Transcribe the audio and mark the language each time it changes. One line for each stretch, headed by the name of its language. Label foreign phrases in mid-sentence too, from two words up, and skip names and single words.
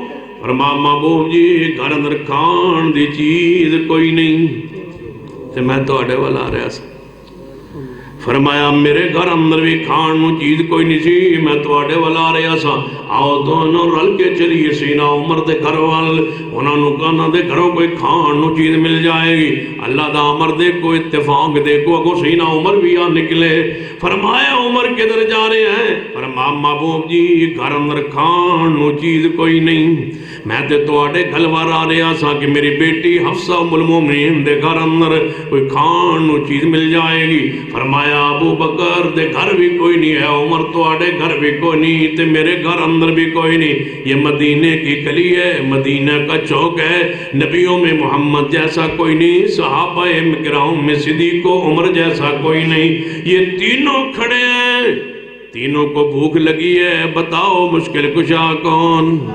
Punjabi: فرمایا محبوب جی گھر اندر کھان دی چیز کوئی نہیں تے میں تواڈے وال آ رہا سا۔ فرمایا میرے گھر اندر بھی کھان نو چیز کوئی نہیں سی، میں تواڈے وال آ رہا سا، آؤ دونوں رل کے چلیے سینہ عمر دے گھر وال، انہاں نو کہنا دے گھروں کوئی کھان نو چیز مل جائے گی، اللہ دا امر دیکھو اتفاق دیکھو، اگو سینہ عمر بھی آ نکلے۔ فرمایا عمر کدھر جا رہے ہیں؟ فرمایا محبوب جی گھر اندر کھان نو چیز کوئی نہیں، میں تے تواڈے گھر وال آ رہا سا کہ میری بیٹی حفصہ ام المومنین دے گھر اندر کوئی کھان نو چیز مل جائے گی۔
Urdu: فرمایا
Punjabi: ابو بکر دے گھر بھی کوئی نہیں ہے، عمر تواڈے گھر بھی کوئی نہیں تے میرے گھر اندر بھی کوئی نہیں،
Urdu: یہ مدینے کی گلی ہے، مدینہ کا چوک ہے، نبیوں میں محمد جیسا کوئی نہیں، صحابہ کرام میں صدیق و عمر جیسا کوئی نہیں، یہ تینوں کھڑے ہیں، تینوں کو بھوک لگی ہے، بتاؤ مشکل کشا کون؟